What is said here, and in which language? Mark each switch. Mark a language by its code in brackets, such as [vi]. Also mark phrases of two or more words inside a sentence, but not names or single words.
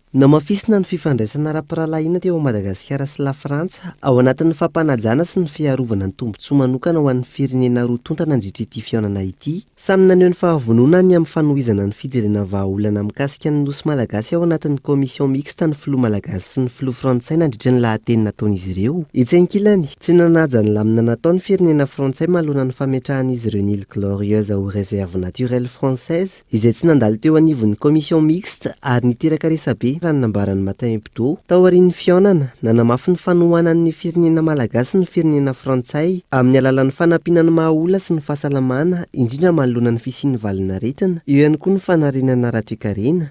[mg] Namafisina ny fifandraisana ara-piralahiana teo Madagasikara sy la Frantsa ao anatin'ny fampanajana sy ny fiarovana ny tombotsoa manokana ho an'ny firenena roa tontana nandritra ity fihaonana ity. Samy naneho ny fahavonona ny amin'ny fanohizana ny fijerena vahaolana mikasika ny nosy malagasy ao anatin'ny komision mixta ny filoha malagasy sy ny filoha frantsay nandritra ny lahateny nataon'izy ireo. Etsy ankilany tsy nanaja ny lamina nataon'ny firenena frantsay mahalona ny fametrahan'izy ireo [fr] Île Glorieuse aux réserves naturelles françaises [mg] izay tsy nandalo teo anivon'ny komision mixta ary niteraka resabe raha ny nambaran'ny Matin hebdo tao aorian'ny fihaonana nanamafy ny fanohanan'ny firenena malagasy ny firenena frantsay amin'ny alalan'ny fanampiana ny mahaola sy ny fahasalamana indrindra manoloana ny fisian'ny valinaretina eo ihany koa ny fanarenana ra-toekarena.